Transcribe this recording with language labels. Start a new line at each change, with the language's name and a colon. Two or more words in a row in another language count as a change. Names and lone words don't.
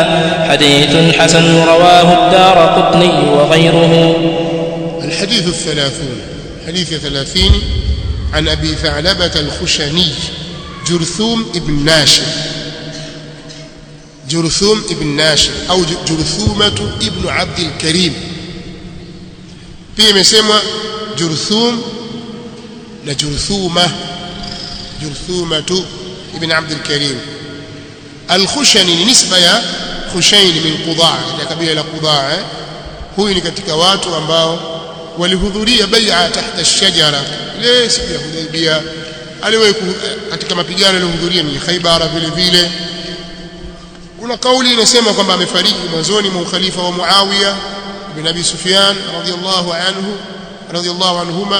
Arabic: حديث حسن رواه الدارقطني وغيره. الحديث 30 حديث 30 عن أبي ثعلبة الخشني جرثوم ابن ناشر، جرثوم ابن ناشر أو جرثومة ابن عبد الكريم.
Swahili: pia imesemwa جرثوم na جرثومة، جرثومة ابن عبد الكريم.
Arabic: الخشني نسبة يا خشين من قضاع،
Swahili: katika kabila la Qudaa. Huyu ni katika watu ambao walihudhuria
Arabic: بيعة تحت الشجرة
Swahili: ile siku ya Hudaybiyah. Aliwahi katika mapigano alihudhuria ni Khaybar vile vile. Kuna kauli inasema kwamba amefariki mwanzoni mwa ukhalifa wa Muawiya ibn Abi Sufyan
Arabic: رضي الله عنهما.